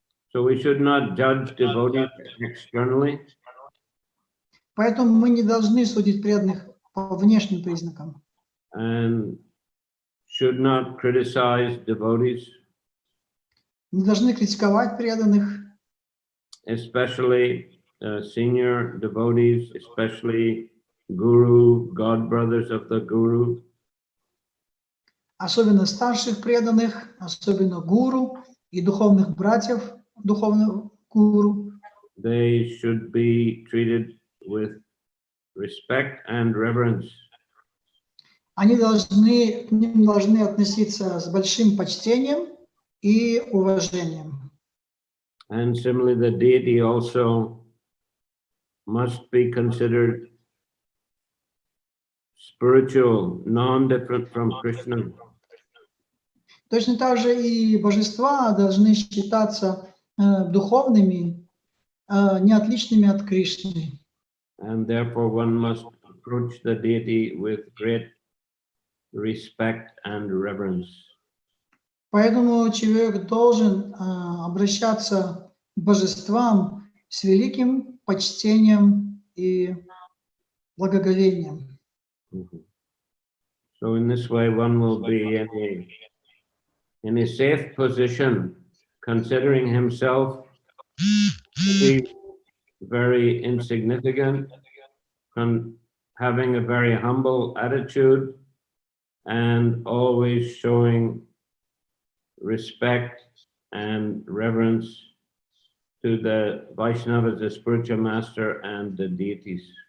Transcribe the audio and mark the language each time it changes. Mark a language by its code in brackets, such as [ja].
[en] So we should not judge devotees externally. [ru] Поэтому мы не должны судить преданных по внешним признакам. [en] And should not criticize devotees. [ru] Не должны критиковать преданных. [en] Especially senior devotees, especially guru, god brothers of the guru. [ru] Особенно старших преданных, особенно гуру и духовных братьев, духовных гуру. [en] They should be treated with respect and reverence. [ru] Они к ним должны относиться с большим почтением и уважением. [en] And similarly, the deity also must be considered spiritual, non-different from Krishna. [ru] Точно так же и божества должны считаться духовными, не отличными от Кришны. [en] And therefore one must approach the deity with great respect and reverence. [ru] Поэтому человек должен обращаться к божествам с великим почтением и благоговением. [en] So in this way one will be in a safe position, considering himself to be very insignificant, having a very humble attitude, and always showing respect and reverence to the Vaishnavas, the spiritual master, and the deities.